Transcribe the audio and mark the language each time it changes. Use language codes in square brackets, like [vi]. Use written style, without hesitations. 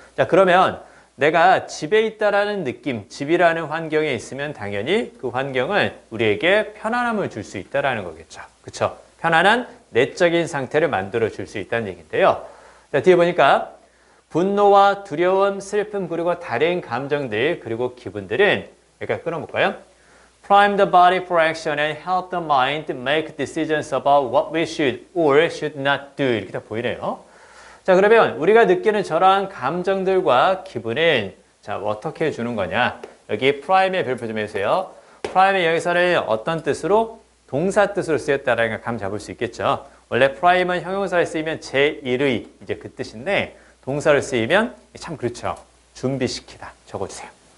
[ko] 자, 그러면 내가 집에 있다라는 느낌, 집이라는 환경에 있으면 당연히 그 환경은 우리에게 편안함을 줄 수 있다라는 거겠죠. 그쵸? 편안한 내적인 상태를 만들어 줄 수 있다는 얘기인데요. 자, 뒤에 보니까 분노와 두려움, 슬픔, 그리고 다른 감정들, 그리고 기분들은 여기까지 끊어볼까요? [en] Prime the body for action and help the mind make decisions about what we should or should not do. [ko] 이렇게 다 보이네요. 자, 그러면 우리가 느끼는 저러한 감정들과 기분은 자, 어떻게 해주는 거냐? 여기 prime의 별표 좀 해주세요. prime이 여기서는 어떤 뜻으로? 동사 뜻으로 쓰였다라는 걸 감 잡을 수 있겠죠. 원래 prime은 형용사에 쓰이면 제1의 이제 그 뜻인데 동사를 쓰이면 참 그렇죠. 준비시키다. 적어주세요.